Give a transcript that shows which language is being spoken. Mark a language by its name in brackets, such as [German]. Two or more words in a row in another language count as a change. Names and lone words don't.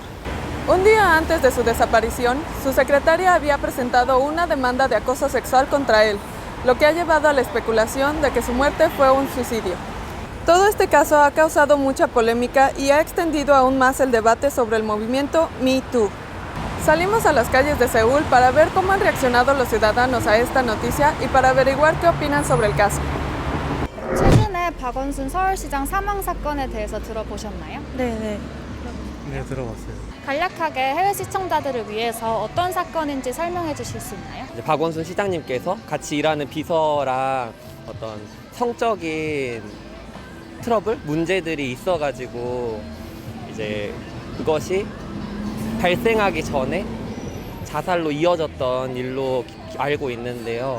[Spanish] Un día antes de su desaparición, su secretaria había presentado una demanda de acoso sexual contra él, lo que ha llevado a la especulación de que su muerte fue un suicidio. Todo este caso ha causado mucha polémica y ha extendido aún más el debate sobre el movimiento Me Too. Salimos a las calles de Seúl para ver cómo han reaccionado los ciudadanos a esta noticia y para averiguar qué opinan sobre el caso. [Korean] 최근에 박원순 서울시장 사망 사건에 대해서 들어보셨나요? 네, 들어봤어요. 간략하게 해외 시청자들을 위해서 어떤 사건인지 설명해 주실 수 있나요? 이제 박원순 시장님께서 같이 일하는 비서랑 어떤 성적인 트러블, 문제들이 있어가지고 이제 그것이 발생하기 전에 자살로 이어졌던 일로 알고 있는데요.